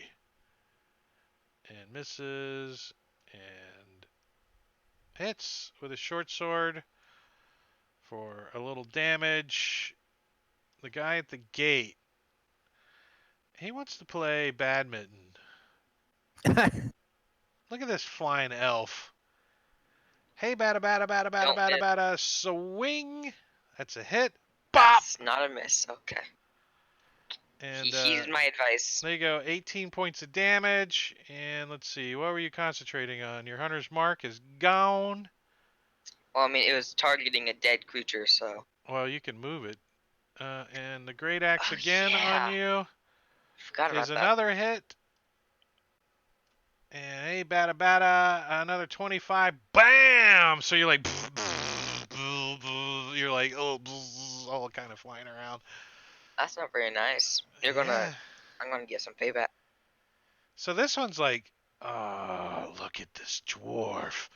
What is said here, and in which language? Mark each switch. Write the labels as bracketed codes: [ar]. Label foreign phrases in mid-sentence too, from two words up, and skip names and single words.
[en] And misses and hits with a short sword for a little damage. The guy at the gate, he wants to play badminton. Look at this flying elf. Hey, bada bada bada bada Don't bada miss. bada, swing. That's a hit. Bop. That's not a miss. Okay. And He's my advice. there you go, 18 points of damage. And let's see, what were you concentrating on? Your hunter's mark is gone. Well, I mean, it was targeting a dead creature, so. Well, you can move it. And the great axe Oh, again yeah. on you Forgot about is that. another hit. And hey, bada bada, another 25. Bam! So you're like, you're like, oh, all kind of flying around. That's not very nice. Yeah. I'm gonna get some payback. So this one's like, oh, look at this dwarf.